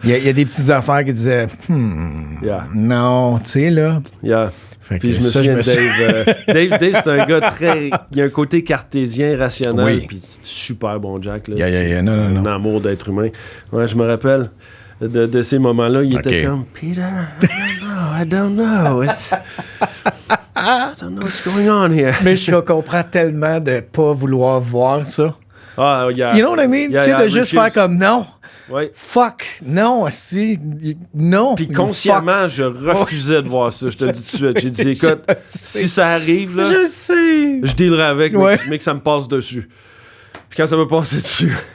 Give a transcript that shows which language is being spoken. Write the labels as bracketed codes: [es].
[fr] Il y a des petites affaires qui disaient, non, tu sais, là. [en] Yeah. [fr] Puis je me souviens de Dave. Dave, c'est un gars très... Il a un côté cartésien, rationnel, puis super bon Jack. Là, un amour d'être humain. Ouais, je me rappelle de ces moments-là. Il était comme, Peter, [en] I don't know. I don't know what's going on here. [fr] Mais je comprends tellement de pas vouloir voir ça. [en] Ah, yeah. You know what I mean? [fr] Tu sais, de juste faire comme non. Ouais. Fuck, non, si, non. Puis consciemment, je refusais de voir ça, je te le dis tout de suite. J'ai dit, écoute, si ça arrive, là, je dealerai avec, mais que ça me passe dessus. Puis quand ça me passait dessus,